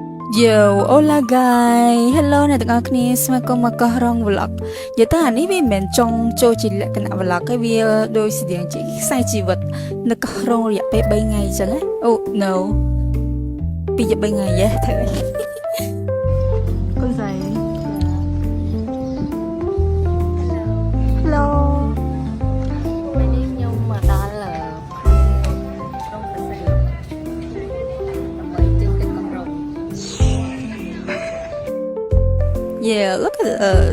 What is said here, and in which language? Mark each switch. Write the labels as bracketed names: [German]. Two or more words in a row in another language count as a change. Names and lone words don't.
[English] Yo, hola guys. Hello [Khmer] អ្នកទាំងអស់គ្នាស្វាគមន៍មកកោះរង vlog និយាយទៅអានេះវាមិនមែនចង់ចូលជាលក្ខណៈ vlog ទេវាដូចស្តៀងជាខ្សែជីវិតនៅកោះរងរយៈពេល3ថ្ងៃអញ្ចឹងណាអូ no 2 3ថ្ងៃយេទៅកូនស្រី Hello ពេលនេះខ្ញុំមកដល់ក្រុងបសិលដើម្បីទិញទឹកកំរង [English] Yeah, look at us.